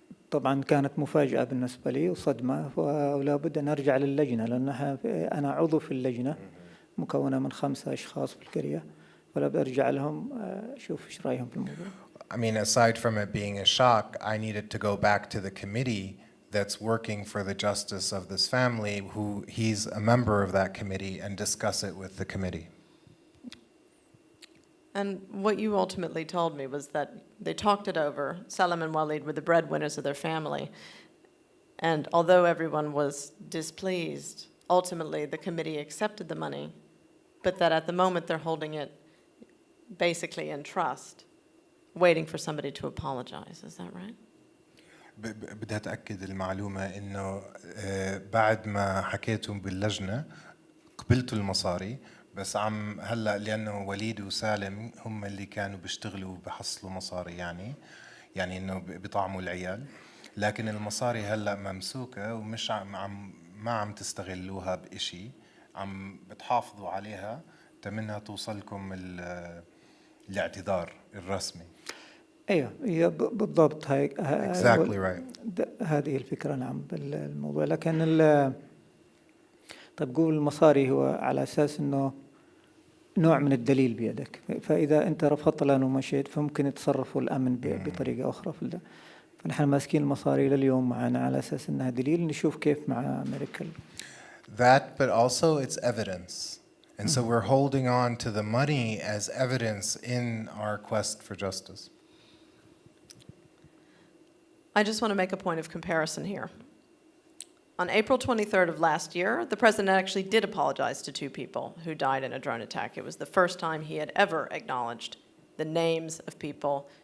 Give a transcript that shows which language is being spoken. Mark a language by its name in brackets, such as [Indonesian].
[Arabic] طبعا كانت مفاجأة بالنسبة لي وصدمة ولا بد أن أرجع للجنة لأنها أنا عضو في اللجنة مكونة من 5 أشخاص في القرية ولا برجع لهم أشوف إيش رأيهم في الموضوع. [English] I mean, aside from it being a shock, I needed to go back to the committee that's working for the justice of this family, who he's a member of that committee, and discuss it with the committee. And what you ultimately told me was that they talked it over. Salam and Walid were the breadwinners of their family. And although everyone was displeased, ultimately the committee accepted the money, but that at the moment they're holding it basically in trust, waiting for somebody to apologize. Is that right? [Arabic] بدي أتأكد المعلومة إنه بعد ما حكيتهم باللجنة قبلتوا المصاري بس هلا لأنه وليد وسالم هم اللي كانوا بيشتغلوا بحصلوا مصاري يعني إنه بيطعموا العيال لكن المصاري هلا ممسوكة ومش ما عم تستغلوها بإشي عم بتحافظوا عليها تمنها توصلكم الاعتذار الرسمي. أيوة هي بالضبط هاي [English] exactly right. [Arabic] هذه الفكرة نعم بالموضوع لكن طيب قول المصاري هو على أساس إنه نوع من الدليل بيدك فإذا أنت رفضت لنا ومشيت فممكن يتصرفوا الأمن بطريقة أخرى في ده فنحن ماسكين المصاري لليوم معنا على أساس إنها دليل نشوف كيف مع أمريكا. [English] That, but also it's evidence. And so we're holding on to the money as evidence in our quest for justice. I just want to make a point of comparison here. On April 23rd of last year, the president actually did apologize to 2 people who died in a drone attack. It was the first time he had ever acknowledged the names of people